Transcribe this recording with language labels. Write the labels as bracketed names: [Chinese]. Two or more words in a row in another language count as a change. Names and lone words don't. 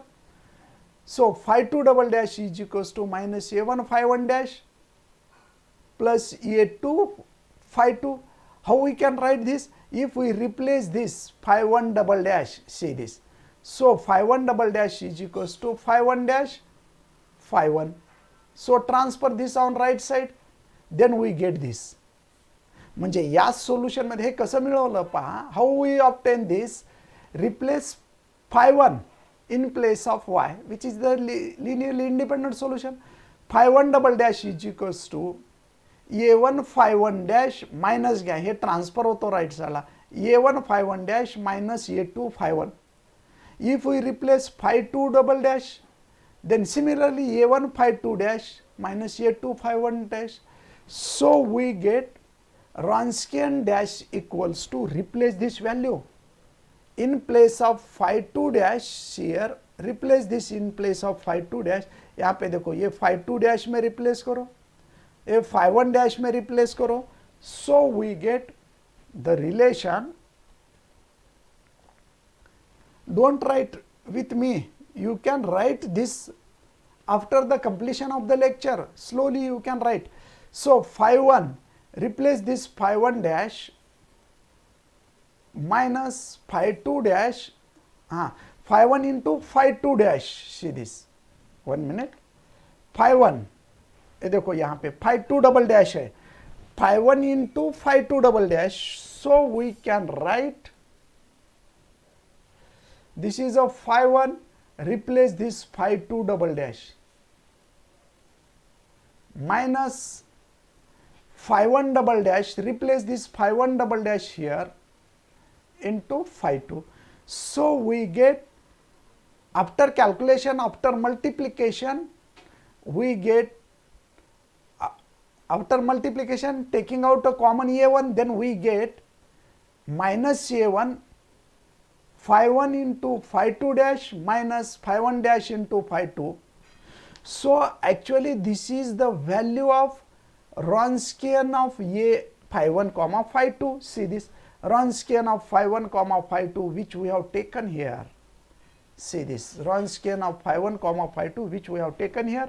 [English] So phi 2 double dash is equals to minus a1 phi 1 dash plus a2 phi 2. How we can write this? If we replace this phi 1 double dash, see this. So phi 1 double dash is equals to phi 1 dash phi 1. So transfer this on right side, then we get this. [Marathi] म्हणजे या सोल्यूशन मध्ये हे कसं मिळवलं पहा. [English] How we obtain this? रिप्लेस phi 1 in place of y, which is the linearly independent solution. Phi 1 double dash is equals to a1 phi 1 dash minus [Marathi] घ्या, हे ट्रान्सफर होतो राइट साइडला, [English] a1 phi 1 dash minus a2 phi 1. If we replace phi 2 double dash, then similarly a1 phi 2 dash minus a2 phi 1 dash. So we get Wronskian dash equals to, replace this value in place of phi 2 dash here, replace this in place of phi 2 dash. [Hindi] यहाँ पे देखो ये phi 2 dash में replace करो, ये phi 1 dash में replace करो. [English] So we get the relation. Don't write with me, you can write this after the completion of the lecture. Slowly you can write. So phi 1, replace this phi 1 dash minus phi 2 dash, phi 1 into phi 2 dash. See this, 1 minute. Phi 1, [Hindi] ये देखो यहाँ पे phi 2 double dash है, [English] phi 1 into phi 2 double dash. So we can write, this is a phi 1, replace this phi 2 double dash minus phi 1 double dash, replace this phi 1 double dash here into phi 2. So we get, after calculation, after multiplication, we get, after multiplication taking out a common a1, then we get minus a1 phi 1 into phi 2 dash minus phi 1 dash into phi 2. So actually this is the value of Wronskian of a phi 1 comma phi 2. See this, Wronskian of phi 1 comma phi 2 which we have taken here. See this, Wronskian of phi 1 comma phi 2 which we have taken here.